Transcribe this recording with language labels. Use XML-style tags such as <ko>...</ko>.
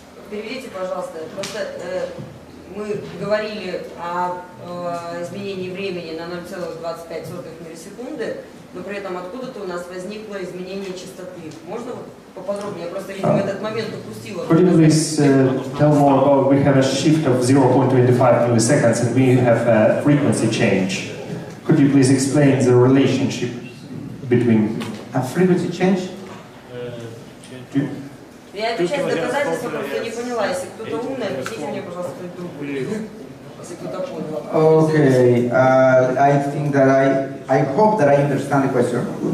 <ru>Переведите, пожалуйста. Просто мы говорили о изменении времени на 0,25 миллисекунды, но при этом откуда-то у нас возникло изменение частоты. Можно поподробнее? Я просто, видимо, этот момент упустила.</ru> <en>Could you please tell more about, we have a shift of 0.25 milliseconds and we have a frequency change. Could you please explain the relationship between... A frequency change?</en> <ru>Я эту часть доказательства просто не поняла. Если кто-то умный, объясните мне, пожалуйста, кто-то другой. Если кто-то понял.</ru> <en>Okay, I think that I hope that I understand the question.</en>